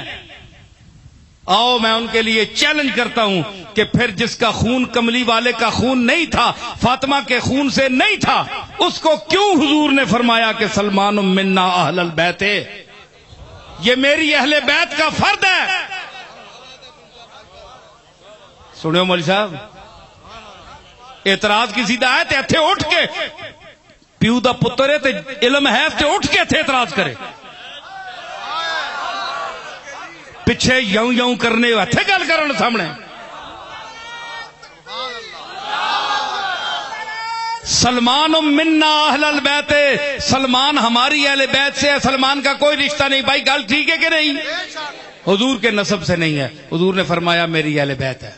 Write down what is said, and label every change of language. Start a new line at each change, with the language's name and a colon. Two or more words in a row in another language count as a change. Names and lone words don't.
Urdu: آؤ میں ان کے لیے چیلنج کرتا ہوں کہ پھر جس کا خون کملی والے کا خون نہیں تھا، فاطمہ کے خون سے نہیں تھا، اس کو کیوں حضور نے فرمایا کہ سلمان
Arabic: منا اہل البیت،
Urdu: یہ میری اہل بیت کا فرد ہے۔
Punjabi: سنو مولوی صاحب، اعتراض کسی دا ہے تے اتھے اٹھ کے پیو دا پتر ہے تے علم ہے تے اٹھ کے اتھے اعتراض کرے، پچھے یوں یوں کرنے اتھے گل کرن سامنے۔
Urdu: سلمان
Arabic: منا اہل البیت،
Urdu: سلمان ہماری اہل بیت سے ہے، سلمان کا کوئی رشتہ نہیں۔
Punjabi: بھائی گل ٹھیک ہے کہ نہیں؟
Urdu: حضور کے نسب سے نہیں ہے، حضور نے فرمایا میری اہل بیت ہے۔